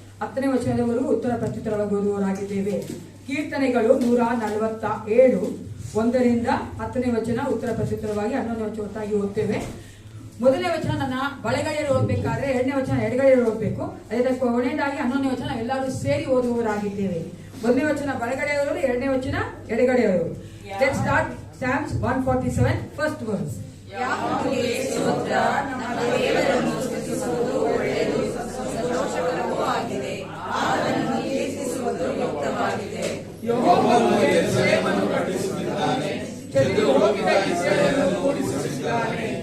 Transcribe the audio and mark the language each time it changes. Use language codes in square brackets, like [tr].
[kn] 10ನೇ ವಚನದವರೆಗೂ ಉತ್ತರ ಪ್ರತ್ಯುತ್ತರವಾಗಿ ಓದುವವರಾಗಿದ್ದೇವೆ. ಕೀರ್ತನೆಗಳು 147 1ರಿಂದ 10ನೇ ವಚನ ಉತ್ತರ ಪ್ರತ್ಯುತ್ತರವಾಗಿ 11ನೇ ವಚನ ಒಟ್ಟಾಗಿ ಓದ್ತೇವೆ. ಮೊದಲನೇ ವಚನ ನನ್ನ ಬಲಗಡೆಯಲ್ಲಿ ಓದಬೇಕಾದ್ರೆ 2ನೇ ವಚನ ಎಡಗಡೆಯಲ್ಲಿ ಓದಬೇಕು. ಅದೇ ಕೊನೆಯದಾಗಿ 11ನೇ ವಚನ ಎಲ್ಲರೂ ಸೇರಿ ಓದುವವರಾಗಿದ್ದೇವೆ. ಮೊದಲನೇ ವಚನ ಬಲಗಡೆಯವರು, 2ನೇ ವಚನ ಎಡಗಡೆಯವರು. [en] Let's start Psalms 147 first verse. [kn] ಯಾಹೋವನಿಗೆ ಸ್ತೋತ್ರ, ನಮ್ಮ ದೇವರನ್ನು ಸ್ತುತಿಸುವುದು ಒಳ್ಳೆಯದು, ಸಂತೋಷಕರವೂ ಆಗಿದೆ. ಆತನನ್ನು ಕೀರ್ತಿಸುವುದು ಯುಕ್ತವಾಗಿದೆ. ಯೆಹೋವನು ಯೆರೂಸಲೇಮನ್ನು ಕಟ್ಟಿಸುತ್ತಿದ್ದಾನೆ, ಚೆದ್ದು ಹೋಗಿದ್ದ ಇಸ್ರಾಯೇಲನ್ನು ಕೂಡಿಸುತ್ತಿದ್ದಾನೆ.